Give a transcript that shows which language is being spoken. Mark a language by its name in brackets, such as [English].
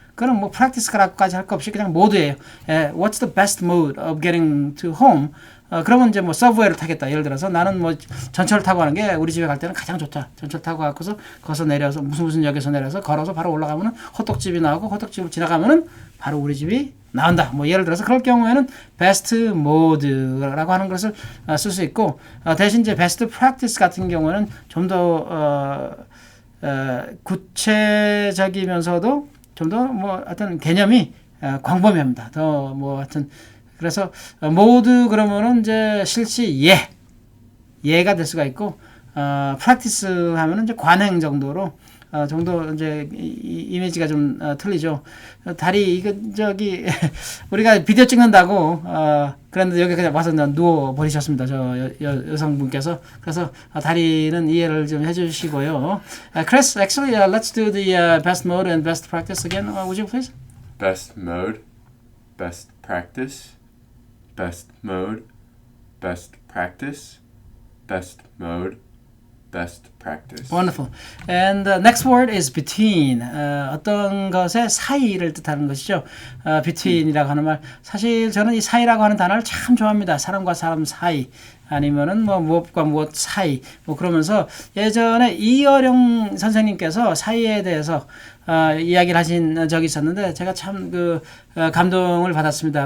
[Korean] 그건 뭐 practice라고까지 할 거 없이 그냥 모드예요. [English] What's the best mode of getting to home? [Korean] 그러면 이제 뭐 서브웨이를 타겠다. 예를 들어서 나는 뭐 전철을 타고 가는 게 우리 집에 갈 때는 가장 좋다. 전철 타고 가고서 거기서 내려서 무슨 역에서 내려서 걸어서 바로 올라가면은 호떡집이 나오고 호떡집을 지나가면은 바로 우리 집이 나온다. 뭐 예를 들어서 그럴 경우에는 베스트 모드라고 하는 것을 쓸 수 있고 대신 이제 베스트 프랙티스 같은 경우는 좀 더 구체적이면서도 좀 더 뭐 어떤 개념이 광범위합니다. 더 뭐 하여튼 그래서 모드 그러면은 이제 실시 예가 될 수가 있고 프랙티스 하면은 이제 관행 정도로 정도 이제 이미지가 좀 틀리죠. 다리 이거 저기 우리가 비디오 찍는다고 그런데 여기 그냥 와서 누워 버리셨습니다. 저 여성분께서. 그래서 다리는 이해를 좀 해주시고요. [English] Chris, actually, let's do the best mode and best practice again. Would you please? Best mode, best practice, best mode, best practice, best mode, best practice. Wonderful. And the next word is between. [Korean] 어떤 것의 사이를 뜻하는 것이죠. between이라고 하는 말. 사실 저는 이 사이라고 하는 단어를 참 좋아합니다. 사람과 사람 사이. 아니면은 뭐 무엇과 무엇 사이. 뭐 그러면서 예전에 이어령 선생님께서 사이에 대해서 이야기를 하신 적이 있었는데 제가 참 그 감동을 받았습니다.